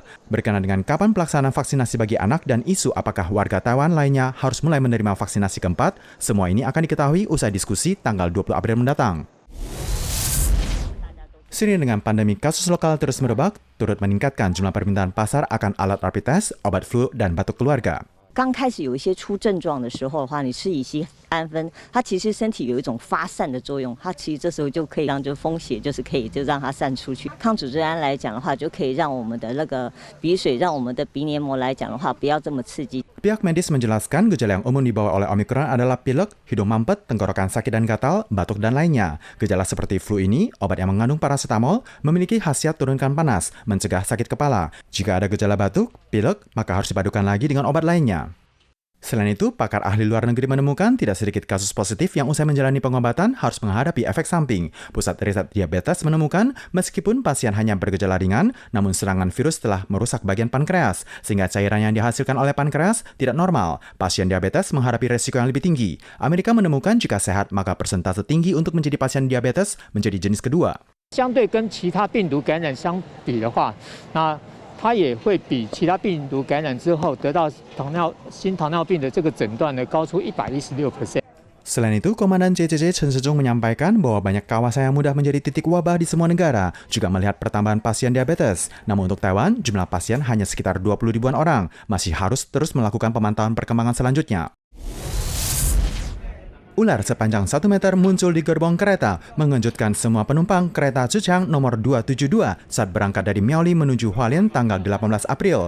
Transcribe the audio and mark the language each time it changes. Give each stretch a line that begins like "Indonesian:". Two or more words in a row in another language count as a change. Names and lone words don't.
Indonesian: Berkenaan dengan kapan pelaksanaan vaksinasi bagi anak dan isu apakah warga Taiwan lainnya harus mulai menerima vaksinasi keempat, semua ini akan diketahui usai diskusi tanggal 20 April mendatang. Seiring dengan pandemi kasus lokal terus merebak, turut meningkatkan jumlah permintaan pasar akan alat rapid test, obat flu, dan batuk keluarga.
Chinese: 刚开始有一些出症状的时候的话，你吃乙酰氨酚，它其实身体有一种发散的作用，它其实这时候就可以让风血就是可以就让它散出去。抗组织胺来讲的话，就可以让我们的那个鼻水，让我们的鼻黏膜来讲的话不要这么刺激。
Indonesian: Pihak medis menjelaskan gejala yang umum dibawa oleh Omikron adalah pilek, hidung mampet, tenggorokan sakit dan gatal, batuk dan lainnya. Gejala seperti flu ini, obat yang mengandung paracetamol memiliki khasiat turunkan panas, mencegah sakit kepala. Jika ada gejala batuk, pilek, maka harus dipadukan lagi dengan obat lainnya. Selain itu, pakar ahli luar negeri menemukan tidak sedikit kasus positif yang usai menjalani pengobatan harus menghadapi efek samping. Pusat Riset Diabetes menemukan meskipun pasien hanya bergejala ringan, namun serangan virus telah merusak bagian pankreas, sehingga cairan yang dihasilkan oleh pankreas tidak normal. Pasien diabetes menghadapi resiko yang lebih tinggi. Amerika menemukan jika sehat, maka persentase tinggi untuk menjadi pasien diabetes menjadi jenis kedua.
Chinese: 相对跟其他病毒感染相比的话，那 它也会比其他病毒感染之后得到新糖尿病的这个诊断呢高出116%。
Indonesian: Selain itu, Komandan JCC Chen Sejong menyampaikan bahwa banyak kawasan yang mudah menjadi titik wabah di semua negara, juga melihat pertambahan pasien diabetes. Namun untuk Taiwan, jumlah pasien hanya sekitar 20 ribuan orang, masih harus terus melakukan pemantauan perkembangan selanjutnya. Ular sepanjang 1 meter muncul di gerbong kereta, mengejutkan semua penumpang kereta Zhejiang nomor 272 saat berangkat dari Miaoli menuju Hualien tanggal 18 April.